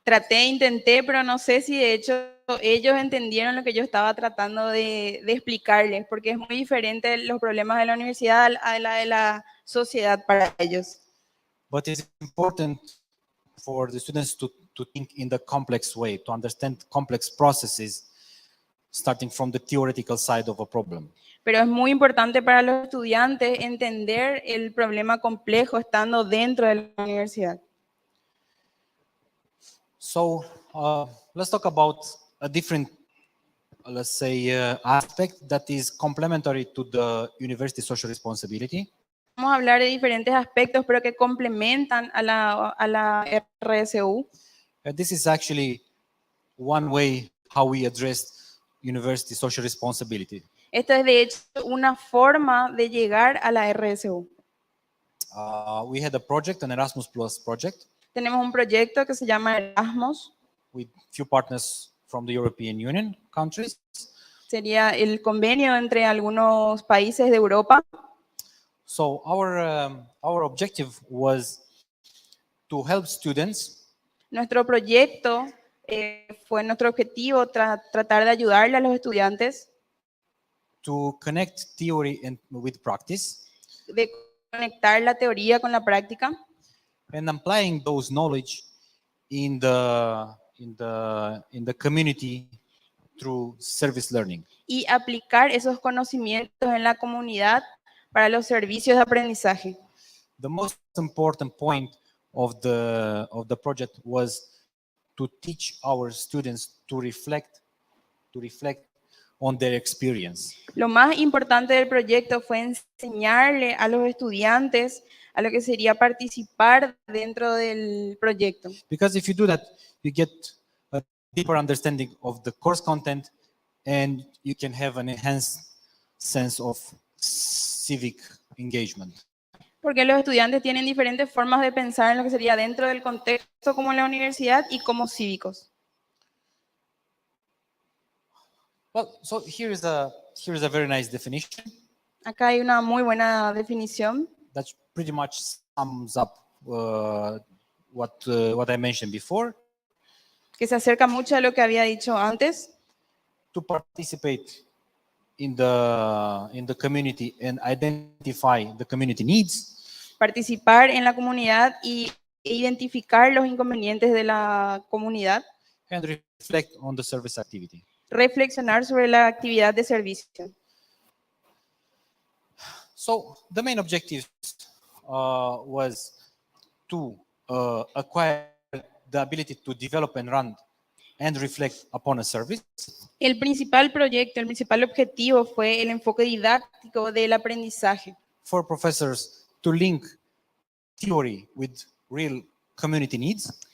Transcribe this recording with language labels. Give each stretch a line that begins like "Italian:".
Spanish: Intenté, pero no sé si de hecho ellos entendieron lo que yo estaba tratando de explicarles, porque es muy diferente los problemas de la universidad a la de la sociedad para ellos.
English: But it's important for the students to think in the complex way, to understand complex processes, starting from the theoretical side of a problem.
Spanish: Pero es muy importante para los estudiantes entender el problema complejo estando dentro de la universidad.
English: So let's talk about a different, let's say, aspect that is complementary to the university social responsibility.
Spanish: Vamos a hablar de diferentes aspectos, pero que complementan a la RSU.
English: This is actually one way how we address university social responsibility.
Spanish: Esta es de hecho una forma de llegar a la RSU.
English: We had a project, an Erasmus Plus project,
Spanish: Tenemos un proyecto que se llama Erasmus.
English: with few partners from the European Union countries.
Spanish: Sería el convenio entre algunos países de Europa.
English: So our objective was to help students
Spanish: Nuestro proyecto fue nuestro objetivo tratar de ayudarle a los estudiantes,
English: to connect theory with practice,
Spanish: de conectar la teoría con la práctica
English: and applying those knowledge in the community through service learning.
Spanish: y aplicar esos conocimientos en la comunidad para los servicios de aprendizaje.
English: The most important point of the project was to teach our students to reflect on their experience.
Spanish: Lo más importante del proyecto fue enseñarle a los estudiantes a lo que sería participar dentro del proyecto.
English: Because if you do that, you get a deeper understanding of the course content and you can have an enhanced sense of civic engagement.
Spanish: Porque los estudiantes tienen diferentes formas de pensar en lo que sería dentro del contexto como en la universidad y como cívicos.
English: Well, so here is a very nice definition
Spanish: Acá hay una muy buena definición
English: that pretty much sums up what I mentioned before.
Spanish: que se acerca mucho a lo que había dicho antes.
English: To participate in the community and identify the community needs,
Spanish: Participar en la comunidad e identificar los inconvenientes de la comunidad.
English: and reflect on the service activity.
Spanish: Reflexionar sobre la actividad de servicio.
English: So the main objective was to acquire the ability to develop and run and reflect upon a service,
Spanish: El principal proyecto, el principal objetivo fue el enfoque didáctico del aprendizaje.
English: for professors to link theory with real community needs,